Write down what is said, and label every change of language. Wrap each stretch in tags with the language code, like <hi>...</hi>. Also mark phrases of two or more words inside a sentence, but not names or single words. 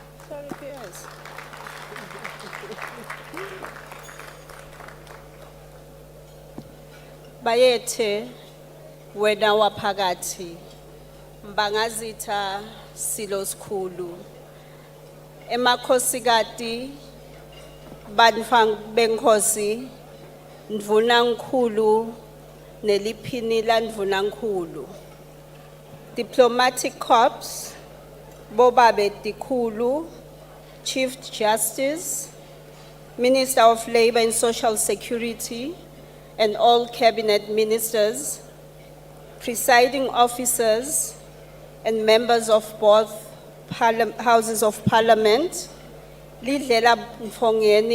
<en>Sorry, PS.</en> <ss>Bayethe wena waphakathi mbangazitha silo sikhulu emakhosikati banfang benkosi ndvuna nkhulu neliphini la ndvuna nkhulu</ss> <en>diplomatic corps</en> <ss>bobabe</ss> <en>tikhulu Chief Justice Minister of Labor and Social Security and all cabinet ministers, presiding officers, and members of both houses of parliament, Lidlela Mfongeni</en>